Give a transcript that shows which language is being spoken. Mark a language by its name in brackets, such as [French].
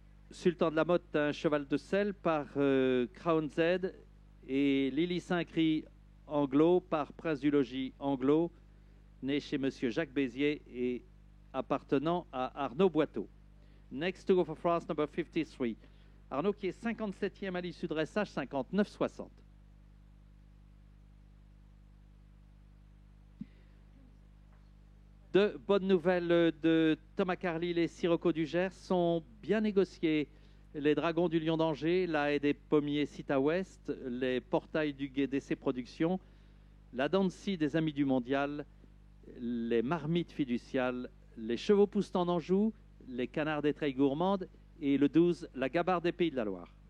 [French] Sultan de la Motte, un cheval de sel par Crown Z et Lily Saint-Cry Anglo par Prince du Logis Anglo, né chez Monsieur Jacques Béziers et appartenant à Arnaud Boiteau. [English] Next to go for France, number 53. [French] Arnaud qui est 57e à l'issue de dressage, 59,60. De bonnes nouvelles de Thomas Carlyle et Sirocco du Gers sont bien négociés. Les Dragons du Lion d'Angers, la Haie des Pommiers Cita Ouest, les Portails du Gué d'Essai Productions, la Dancy des Amis du Mondial, les Marmites Fiduciales, les Chevaux Poustants d'Anjou, les Canards des Treilles Gourmandes et le 12, la Gabarre des Pays de la Loire.